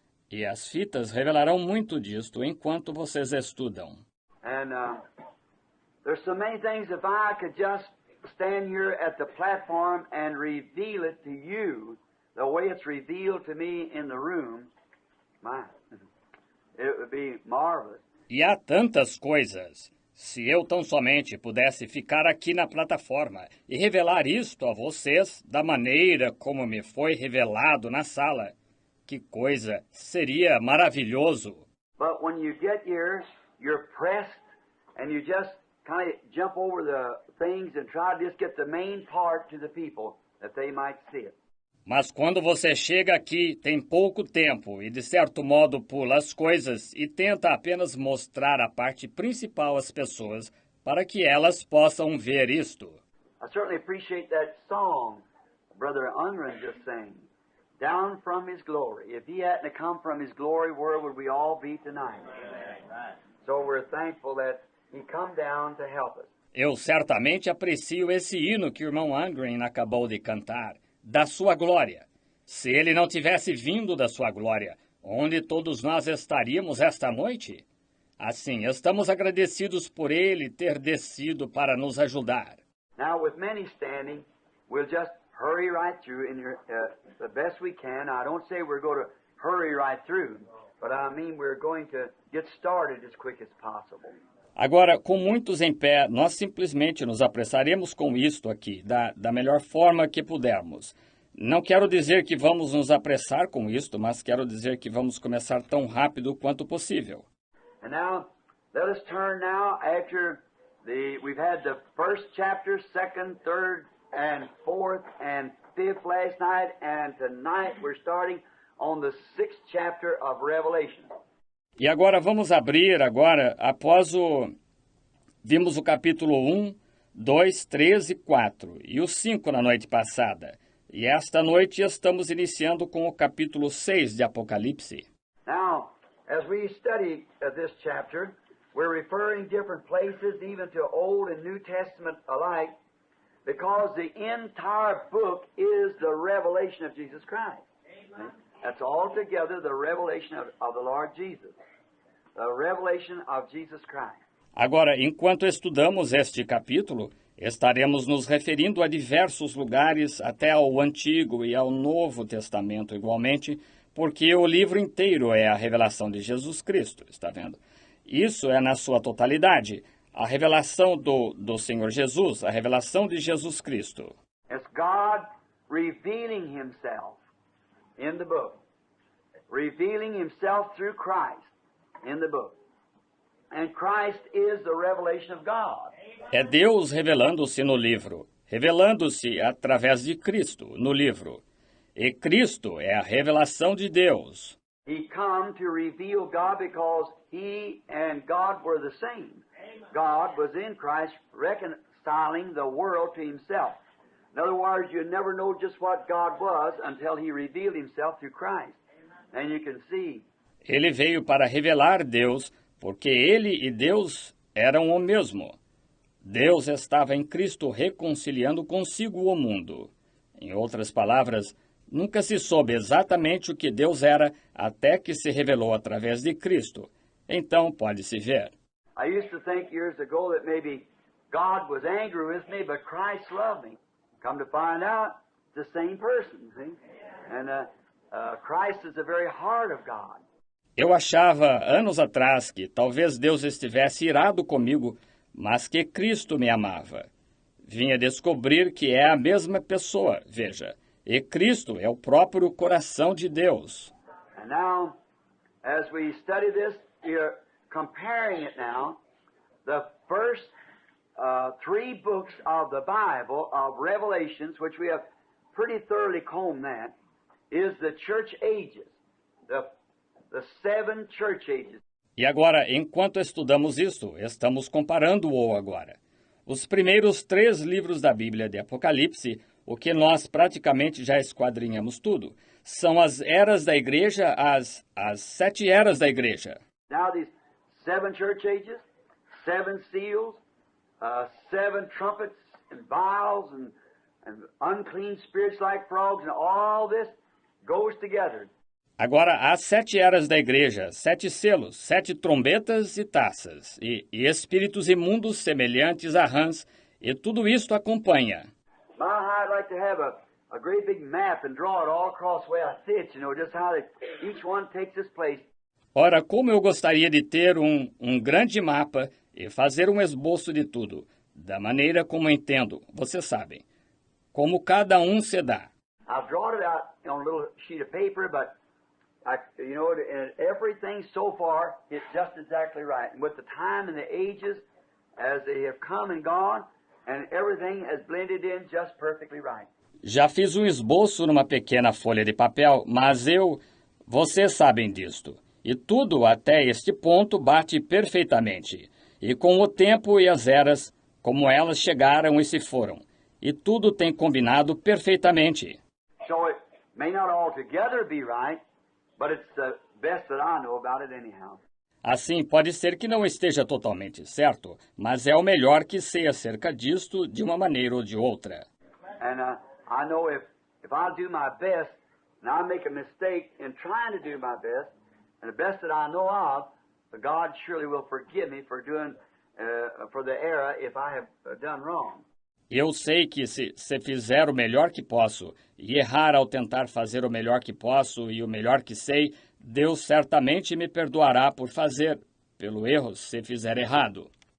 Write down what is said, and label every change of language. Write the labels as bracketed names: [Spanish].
[Portuguese] E as fitas revelarão muito disto enquanto vocês estudam. [English] And there's so many things, if I could just stand here at the platform and reveal it to you, the way it's revealed to me in the room, it would be marvelous. [Portuguese] E há tantas coisas. Se eu tão somente pudesse ficar aqui na plataforma e revelar isto a vocês da maneira como me foi revelado na sala, que coisa! Seria maravilhoso! [English] But when you get here, you're pressed and you just kind of jump over the things and try to just get the main part to the people that they might see it. [Portuguese] Mas quando você chega aqui, tem pouco tempo e, de certo modo, pula as coisas e tenta apenas mostrar a parte principal às pessoas para que elas possam ver isto. [English] I certainly appreciate that song Brother Unrun just sang, Down from His Glory. If He hadn't come from His glory, where would we all be tonight? So we're thankful that He come down to help us. [Portuguese] Eu certamente aprecio esse hino que o irmão Angren acabou de cantar, da sua glória. Se ele não tivesse vindo da sua glória, onde todos nós estaríamos esta noite? Assim, estamos agradecidos por ele ter descido para nos ajudar. [English] Now, with many standing, we'll just hurry right through the best we can. I don't say we're going to hurry right through, but I mean we're going to get started as quick as possible. [Portuguese] Agora, com muitos em pé, nós simplesmente nos apressaremos com isto aqui, da melhor forma que pudermos. Não quero dizer que vamos nos apressar com isto, mas quero dizer que vamos começar tão rápido quanto possível. [English] And now, let us turn now after we've had the first chapter, second, third, and fourth, and fifth last night, and tonight we're starting on the 6th chapter of Revelation. [Portuguese] E agora vamos abrir após vimos o capítulo 1, 2, 3 e 4 e o 5 na noite passada. E esta noite estamos iniciando com o capítulo 6 de Apocalipse. [English] Now, as we study this chapter, we're referring different places, even to Old and New Testament alike, because the entire book is the revelation of Jesus Christ. Amen. That's altogether the revelation of the Lord Jesus. The revelation of Jesus Christ. [Portuguese] Agora, enquanto estudamos este capítulo, estaremos nos referindo a diversos lugares, até ao Antigo e ao Novo Testamento igualmente, porque o livro inteiro é a revelação de Jesus Cristo, está vendo? Isso é na sua totalidade, a revelação do Senhor Jesus, a revelação de Jesus Cristo. [English] It's God revealing Himself in the book, revealing Himself through Christ in the book. And Christ is the revelation of God. [Portuguese] É Deus revelando-se no livro, revelando-se através de Cristo no livro. E Cristo é a revelação de Deus. [English] He come to reveal God because He and God were the same. God was in Christ reconciling the world to Himself. In other words, you never know just what God was until He revealed Himself through Christ. And you can see. [Portuguese] Ele veio para revelar Deus, porque Ele e Deus eram o mesmo. Deus estava em Cristo reconciliando consigo o mundo. Em outras palavras, nunca se soube exatamente o que Deus era até que se revelou através de Cristo. Então pode-se ver. [English] I used to think years ago that maybe God was angry with me, but Christ loved me. Come to find out, it's the same person, see? And Christ is the very heart of God. [Portuguese] Eu achava, anos atrás, que talvez Deus estivesse irado comigo, mas que Cristo me amava. Vinha descobrir que é a mesma pessoa, veja. E Cristo é o próprio coração de Deus. [English] And now, as we study this, we're comparing it now. The first 3 books of the Bible, of Revelations, which we have pretty thoroughly combed that, is the church ages, the 7 church ages. [Portuguese] E agora, enquanto estudamos isto, estamos comparando-o agora. Os primeiros 3 livros da Bíblia de Apocalipse, o que nós praticamente já esquadrinhamos tudo, são as eras da igreja, as 7 eras da igreja. [English] Now these 7 church ages, 7 seals, 7 trumpets and vials and unclean spirits like frogs, and all this goes together. [Portuguese] Agora, as 7 eras da igreja, 7 selos, 7 trombetas e taças, e espíritos imundos semelhantes a rãs, e tudo isto acompanha. [English] My, I'd like to have a great big map and draw it all across the way I see it, just how each one takes its place. [Portuguese] Ora, como eu gostaria de ter um grande mapa e fazer um esboço de tudo, da maneira como entendo, vocês sabem, como cada um se dá. [English] I've drawn it out on a little sheet of paper, but and everything so far is just exactly right. And with the time and the ages, as they have come and gone, and everything has blended in just perfectly right. [Portuguese] Já fiz um esboço numa pequena folha de papel, mas vocês sabem disto. E tudo até este ponto bate perfeitamente. E com o tempo e as eras, como elas chegaram e se foram. E tudo tem combinado perfeitamente. [English] So it may not altogether be right, but it's the best that I know about it anyhow. [Portuguese] Assim, pode ser que não esteja totalmente certo, mas é o melhor que sei acerca disto de uma maneira ou de outra. [English] And I know if I do my best, and I make a mistake in trying to do my best, and the best that I know of, God surely will forgive me for doing for the error if I have done wrong. [Portuguese] Eu sei que se fizer o melhor que posso e errar ao tentar fazer o melhor que posso e o melhor que sei, Deus certamente me perdoará por fazer, pelo erro, se fizer errado.